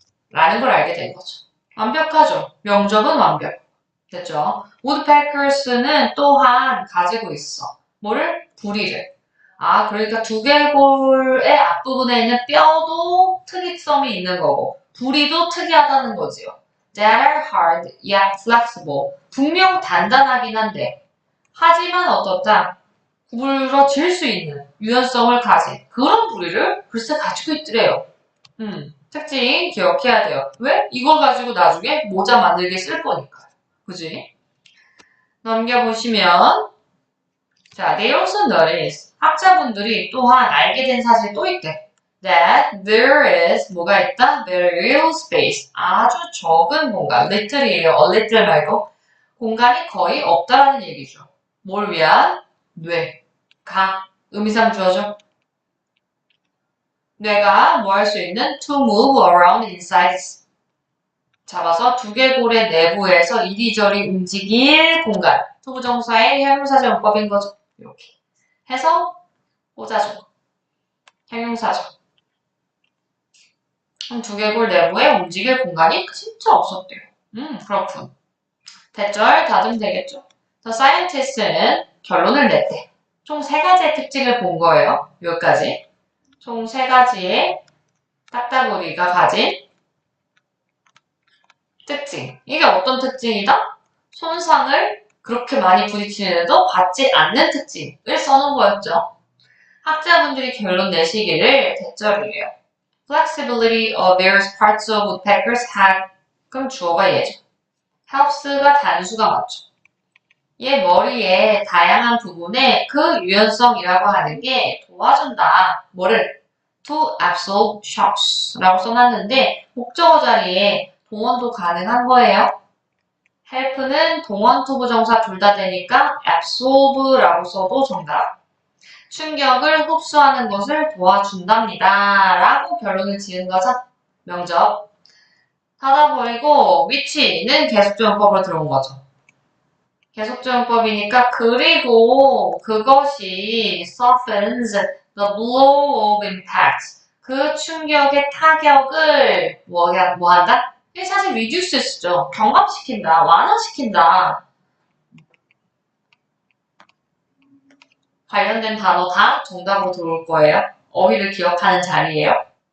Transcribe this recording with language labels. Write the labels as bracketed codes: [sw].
[ko] 라는 걸 알게 된 거죠. 완벽하죠? 명접은 완벽. 됐죠? woodpeckers는 또한 가지고 있어. 뭐를? 부리를. 아, 그러니까 두개골의 앞부분에 있는 뼈도 특이성이 있는 거고 부리도 특이하다는 거지요. [en] That are hard yet flexible. [ko] 분명 단단하긴 한데 하지만 어떻다? 구부러질 수 있는 유연성을 가진 그런 부리를 글쎄 가지고 있더래요. 특징 기억해야 돼요. 왜? 이걸 가지고 나중에 모자 만들기 쓸 거니까요. 그지? 넘겨보시면 자, [en] they also notice [ko] 학자분들이 또한 알게 된 사실이 또 있대. [en] That there is 뭐가 있다? Very little space. [ko] 아주 적은 공간. [en] little이에요. [ko] a little 말고 공간이 거의 없다라는 얘기죠. 뭘 위한? 뇌, 가, 의미상 주어져. 뇌가 뭐 할 수 있는? [en] To move around inside. [ko] 잡아서 두개골의 내부에서 이리저리 움직일 공간. 투부정사의 형용사적 용법인 거죠. 이렇게 해서 꽂아줘. 형용사죠. 두개골 내부에 움직일 공간이 진짜 없었대요. 그렇군. 대절 다듬 되겠죠. The scientist는 결론을 냈대. 총 3가지의 특징을 본 거예요. 여기까지. 총 3가지의 딱따구리가 가진 특징. 이게 어떤 특징이다? 손상을 그렇게 많이 부딪히는데도 받지 않는 특징을 써놓은 거였죠. 학자분들이 결론 내시기를 대절이래요. [en] Flexibility of various parts of woodpeckers had [ko] 그럼 주어가 얘죠. helps가 단수가 맞죠. 얘 머리의 다양한 부분에 그 유연성이라고 하는 게 도와준다. 뭐를? [en] To absorb shocks [ko] 라고 써놨는데 목적어 자리에 동원도 가능한 거예요. help는 동원, 투부정사 둘 다 되니까 absorb라고 써도 정답. 충격을 흡수하는 것을 도와준답니다. 라고 결론을 지은 거죠. 명접. 닫아버리고 위치는 계속조용법으로 들어온 거죠. 계속조용법이니까 그리고 그것이 [en] softens the blow of impact. [ko] 그 충격의 타격을 뭐한다? 이게 사실 reduces죠. 경감시킨다, 완화시킨다. 관련된 단어 다 정답으로 들어올 거예요. 어휘를 기억하는 자리예요.